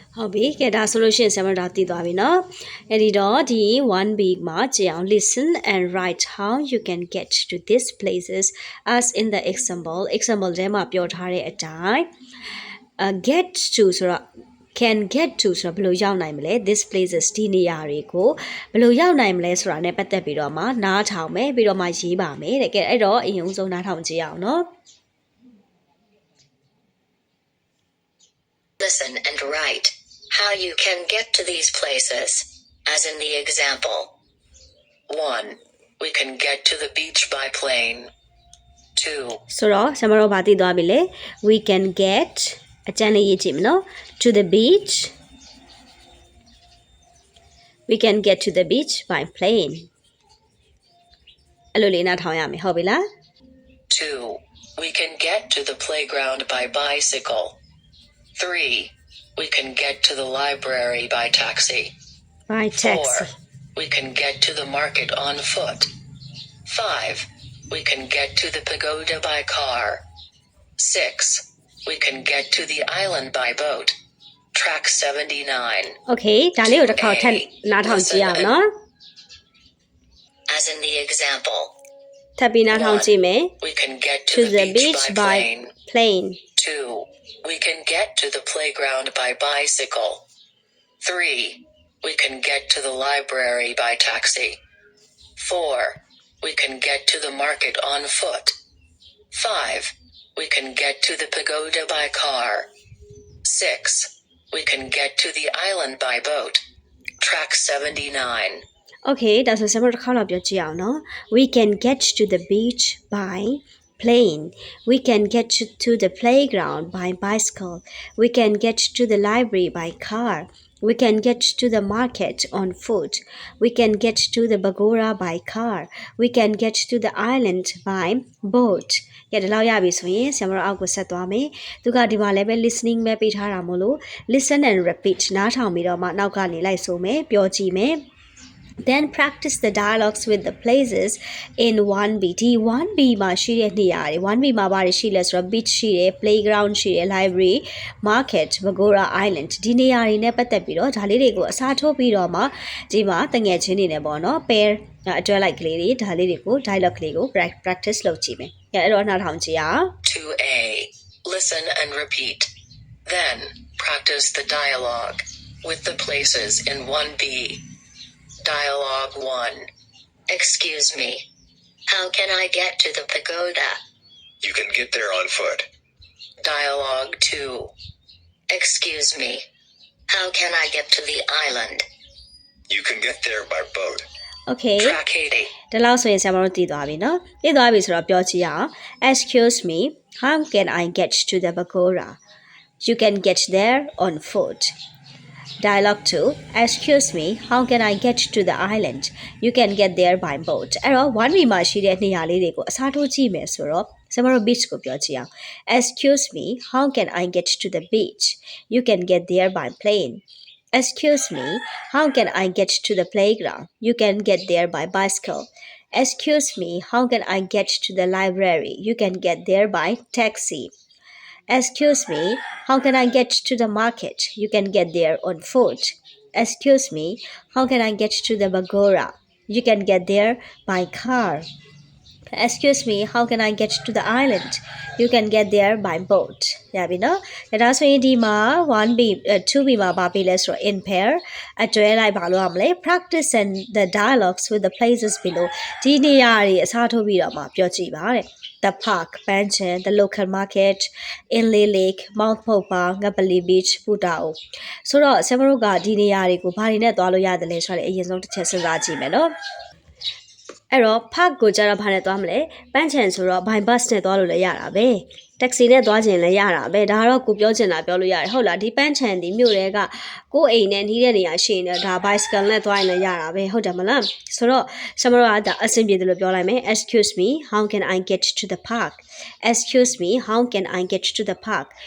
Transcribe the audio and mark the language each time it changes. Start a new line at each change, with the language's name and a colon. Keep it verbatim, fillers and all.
Burmese: ဟုတ်ပြီကဲဒါဆိုလို့ရှိရင်ဆရာမတို့ဒါသိသွားပြီเนาะအဲ့ဒီတော့ဒီ one b မှာကြည့်အောင်
English: listen and write how you can get to these places as in the example
Burmese: example ထဲမှာပြောထားတဲ့အတိုင်း uh, get to ဆိုတော့ can get to ဆိုတော့ဘယ်လိုရောက်နိုင်မလဲ these places ဒီနေရာတွေကိုဘယ်လိုရောက်နိုင်မလဲဆိုတာ ਨੇ ပတ်သက်ပြီးတော့မှနားထောင်မယ်ပြီးတော့မှရေးပါမယ်တဲ့ကဲအဲ့တော့အရင်ဆုံးနားထောင်ကြည့်အောင်เนาะ
English: Listen and write how you can get to these places, as in the example. one. We can get to the beach by plane. two.
Burmese: ဆိုတော့ဆရာမတို့ဘာသိသွားပြီလဲ we can get အကျန်လေးရေးကြည့်မနော် to the beach
English: we can get to the beach by plane
Burmese: အဲ့လိုလေးနားထောင်ရမယ်ဟုတ်ပြီလား
English: two. We can get to the playground by bicycle. three. We can get to the library by taxi. by taxi four. We can get to the market on foot. five. We can get to the pagoda by car. six. We can get to the island by boat. Track seventy-nine.
Burmese: okay ဒါလေးကိုတစ်ခါထပ်နားထောင်ကြည့်အောင်နော်
English: As in the example.
Burmese: ထပ်ပြီးနားထောင်ကြည့်မယ်
English: We can get to to the the beach beach by by plane. plane two. We can get to the playground by bicycle. three. We can get to the library by taxi. four. We can get to the market on foot. five. We can get to the pagoda by car. six. We can get to the island by boat. Track seventy-nine.
Burmese: Okay, ဒါဆိုဆရာမတို့တစ်ခါတော့ပြောကြည့်အောင်နော်
English: We can get to the beach by plane. We can get to the playground by bicycle. We can get to the library by car. We can get to the market on foot. We can get to the pagoda by car. We can get to the island by boat.
Burmese: ကဲဒီလောက်ရပြီဆိုရင်ဆရာမတို့အောက်ကိုဆက်သွားမယ်။သူကဒီမှာလည်းပဲ listening ပဲပေးထားတာမို့လို့ listen and repeat နားထောင်ပြီးတော့မှနောက်ကနေလိုက်ဆိုမယ်ပြောကြည့်မယ်။
English: Then practice the dialogues with the places in one B.
Burmese: ဒီ one B မှာရှိတဲ့နေရာတွေ one B မှာဘာတွေရှိလဲဆိုတော့ beach ရှိတယ် playground ရှိတယ် library market Pagoda island ဒီနေရာတွေနဲ့ပတ်သက်ပြီးတော့ဒါလေးတွေကိုအစားထိုးပြီးတော့မှဒီမှာတငယ်ချင်းတွေနဲ့ပေါ့နော် pair အတွဲလိုက်ကလေးတွေဒါလေးတွေကို dialogue ကလေးကို practice လုပ်ကြည့်မယ်။အဲ့တော့နောက်ထောင်ကြည့်ရအောင်။
English: two A. Listen and repeat. Then, practice the dialogue with the places in one B. Dialogue one. Excuse me. How can I get to the pagoda? You can get there on foot. Dialogue two. Excuse me. How can I get to the island? You can get there by boat. Okay. Track eighty.
Burmese: ဒီလောက်ဆိုရင်ဆရာမတို့တည်သွားပြီနော်။တည်သွားပြီဆိုတော့ပြောကြည့်ရအောင်။
English: Excuse me. How can I get to the pagoda? You can get there on foot. Dialogue two. Excuse me, how can I get to the island? You can get there by boat.
Burmese: အဲ့တော့ one B မှာရှိတဲ့နေရာလေးတွေကိုအစားထိုးကြည့်မယ်ဆိုတော့ကျွန်တော်တို့ beach ကိုပြောကြည့်အောင်
English: Excuse me, how can I get to the beach? You can get there by plane. Excuse me, how can I get to the playground? You can get there by bicycle. Excuse me, how can I get to the library? You can get there by taxi. Excuse me, how can I get to the market? You can get there on foot. Excuse me, how can I get to the pagoda? You can get there by car. Excuse me, how can I get to the island? You can get there by boat.
Burmese: ရပြီနော်။ဒါဆိုရင်ဒီမှာ one B two B မှာပါပြီလဲဆိုတော့ in pair အတွဲလိုက်ပါလို့ရမလဲ
English: practice and the dialogues with the places below
Burmese: ဒီနေရာတွေအစားထိုးပြီးတော့မှပြောကြည့်ပါတဲ့The park, Panchen, the local market, Inle Lake, Mount Popa, Ngapali Beach, Putao. ဆိုတော့ဆရာမတို့ကဒီနေရာတွေကိုဘာတွေနဲ့သွားလို့ရတယ်လဲဆိုတာလေအရင်ဆုံးတစ်ချက်စဉ်းစားကြည့်မယ်နော်။အဲ့တော့ park ကိုကျတော့ဘာနဲ့သွားမလဲ။ Panchen ဆိုတော့ by bus နဲ့သွားလို့လည်းရတာပဲ။ taxi နဲ့သွားခြင်းလည်းရတာပဲ။ဒါကတော့ကိုပြောချင်တာပြောလို့ရတယ်ဟုတ်လား။ဒီ Panchen ဒီမြို့တွေကကိုယ့်အိမ်နဲ့နှီးတဲ့နေရာရှိရင်ဒါ bicycle နဲ့သွားရင်လည်းရတာပဲဟုတ်တယ်မလား။ဆိုတော့ဆရာမတို့ကဒါအဆင်ပြေတယ်လို့ပြောလိုက်မယ်။
English: Excuse me, how can I get to the park? Excuse me, how can I get to the park?